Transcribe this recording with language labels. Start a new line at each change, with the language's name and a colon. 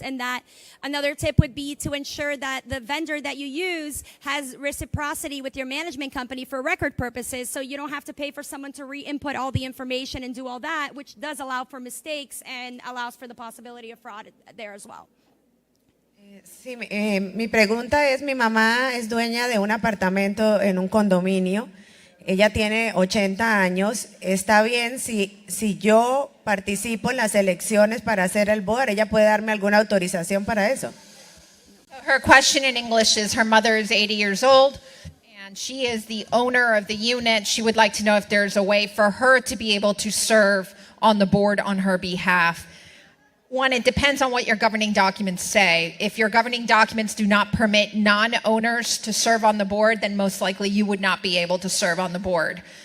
English: And that another tip would be to ensure that the vendor that you use has reciprocity with your management company for record purposes, so you don't have to pay for someone to re-input all the information and do all that, which does allow for mistakes and allows for the possibility of fraud there as well.
Spanish: Sí, mi pregunta es, mi mamá es dueña de un apartamento en un condominio. Ella tiene 80 años. ¿Está bien si yo participo en las elecciones para hacer el board? ¿Ella puede darme alguna autorización para eso?
English: Her question in English is her mother is 80 years old and she is the owner of the unit. She would like to know if there's a way for her to be able to serve on the board on her behalf. One, it depends on what your governing documents say. If your governing documents do not permit non-owners to serve on the board, then most likely you would not be able to serve on the board.